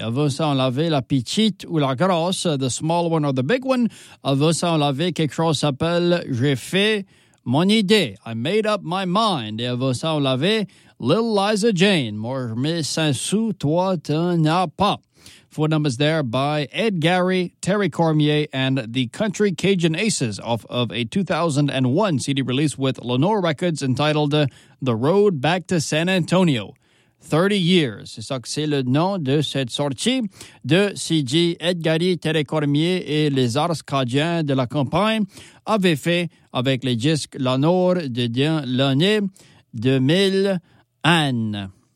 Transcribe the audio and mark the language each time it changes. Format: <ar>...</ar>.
<fr>Avant ça, on l'avait la petite ou la grosse,</fr> <en>the small one or the big one.</en> <fr>Avant ça, on l'avait quelque chose qui s'appelle J'ai fait mon idée,</fr> <en>I made up my mind.</en> <fr>Et avant ça, on l'avait Little Liza Jane, moi je mets 5 sous, toi tu n'as pas.</fr> <en>Four numbers there by Edgary, Terry Cormier, and the Country Cajun Aces off of a 2001 CD release with Lenore Records entitled The Road Back to San Antonio. 30 years.</en> <fr>C'est ça que c'est le nom de cette sortie de CD. Edgary, Terry Cormier et les Ars Cajuns de la campagne avaient fait avec les disques Lenore de l'année 2001.</fr>